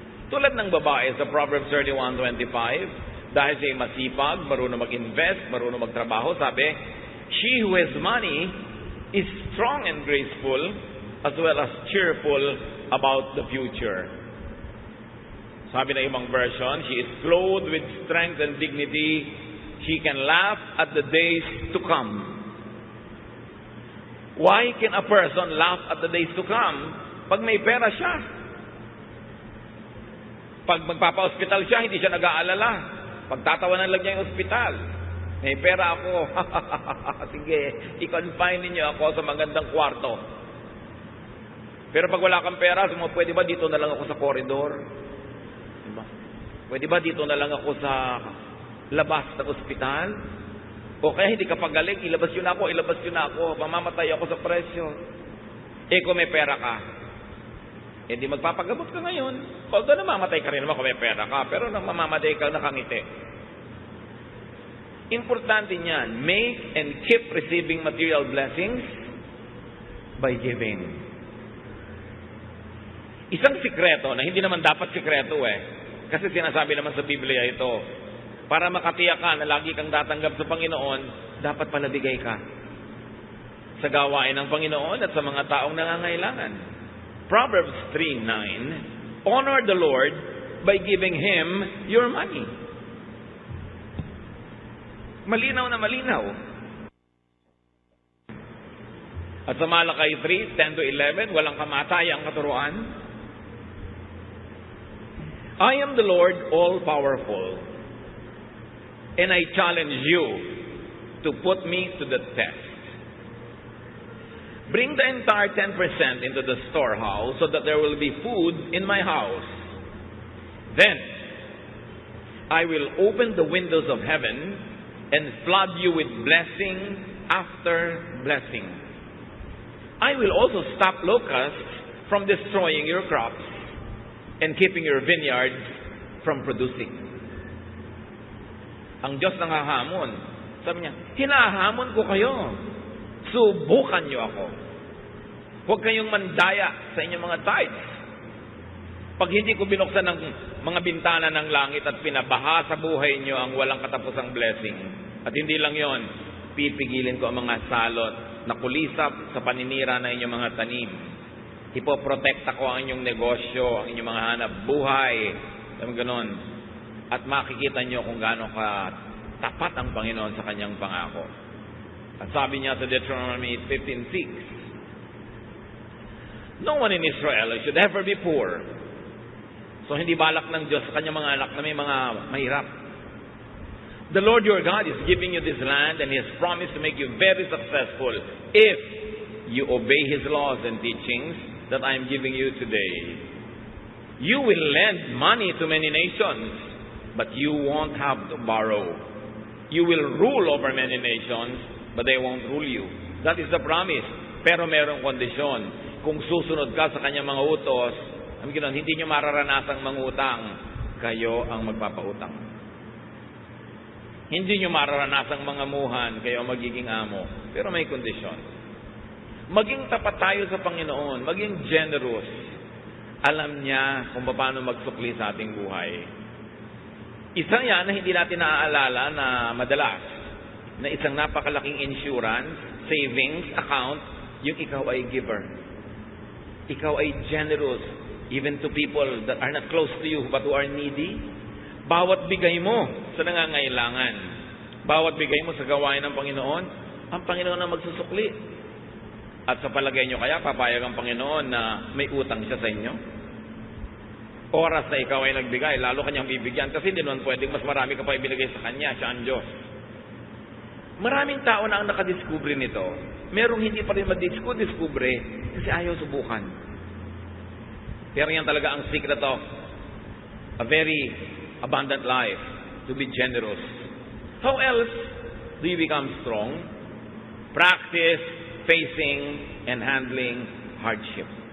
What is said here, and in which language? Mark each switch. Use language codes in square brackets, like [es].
[tl] Tulad ng babae sa Proverbs 31:25, dahil siya masipag, marunong mag-invest, marunong magtrabaho, sabi, [en] she who has money is strong and graceful as well as cheerful about the future. [tl] Sabi na ibang version, [en] she is clothed with strength and dignity. She can laugh at the days to come. Why can a person laugh at the days to come? [tl] Pag may pera siya. Pag magpapa-hospital siya, hindi siya nag-aalala. Pagtatawanan lang niya yung hospital. May pera ako. Sige, i-confine niyo ako sa magandang kwarto. Pero pag wala kang pera, pwede ba dito na lang ako sa koridor? Pwede ba dito na lang ako sa labas ng ospital? O kaya hindi ka pagaling, ilabas yun ako, mamamatay ako sa presyo. Kung may pera ka, di magpapagamot ka ngayon. Although namamatay ka rin naman kung may pera ka, pero nang mamamatay ka, nakangiti. Importante niyan, [en] make and keep receiving material blessings by giving. [tl] Isang sikreto na hindi naman dapat sikreto kasi sinasabi naman sa Biblia ito, para makatiyak ka na lagi kang tatanggap sa Panginoon, dapat palabigay ka sa gawain ng Panginoon at sa mga taong nangangailangan. [en] Proverbs 3:9, honor the Lord by giving Him your money. [tl] Malinaw na malinaw. At sa Malakay 3:10-11, walang kamatayang katuruan. [en] I am the Lord all-powerful, and I challenge you to put me to the test. Bring the entire 10% into the storehouse so that there will be food in my house. Then I will open the windows of heaven and flood you with blessing after blessing. I will also stop locusts from destroying your crops and keeping your vineyards from producing. [tl] Ang Diyos nanghahamon. Sabi niya, hinahamon ko kayo. Subukan niyo ako. Huwag kayong mandaya sa inyong mga tithes. Pag hindi ko binuksan ng mga bintana ng langit at pinabaha sa buhay niyo ang walang katapusang blessing. At hindi lang yon, pipigilin ko ang mga salot na kulisap sa paninira ng inyong mga tanim. Ipoprotekta ko ang inyong negosyo, ang inyong mga hanap buhay. Alam ganon. At makikita niyo kung gaano ka tapat ang Panginoon sa kanyang pangako. At sabi niya sa [en] Deuteronomy 15:6, no one in Israel should ever be poor. [tl] So hindi balak ng Diyos sa kanyang mga anak na may mga mahirap. [en] The Lord your God is giving you this land and He has promised to make you very successful if you obey His laws and teachings that I am giving you today. You will lend money to many nations, but you won't have to borrow. You will rule over many nations, but they won't rule you. That is the promise. [tl] Pero merong kondisyon. Kung susunod ka sa kanyang mga utos, hindi nyo mararanasang mangutang, kayo ang magpapautang. Hindi nyo mararanasang mangamuhan, kayo ang magiging amo. Pero may kondisyon. Maging tapat tayo sa Panginoon, maging generous. Alam niya kung paano magsukli sa ating buhay. Isa yan na hindi natin naaalala na madalas, na isang napakalaking insurance, savings account, yung ikaw ay giver. Ikaw ay [en] generous, even to people that are not close to you but who are needy. [tl] Bawat bigay mo sa nangangailangan, bawat bigay mo sa gawain ng Panginoon, ang Panginoon ang magsusukli. At sa palagay nyo kaya, papayag ang Panginoon na may utang siya sa inyo? Oras na ikaw ay nagbigay, lalo kanyang bibigyan. Kasi hindi naman pwedeng mas marami ka pa ibinigay sa kanya, siya ang Diyos. Maraming tao na ang nakadiskubre nito. Merong hindi pa rin madiskubre kasi ayaw subukan. Pero yan talaga ang [en] secret of a very abundant life, to be generous. How else do you become strong? Practice facing and handling hardship.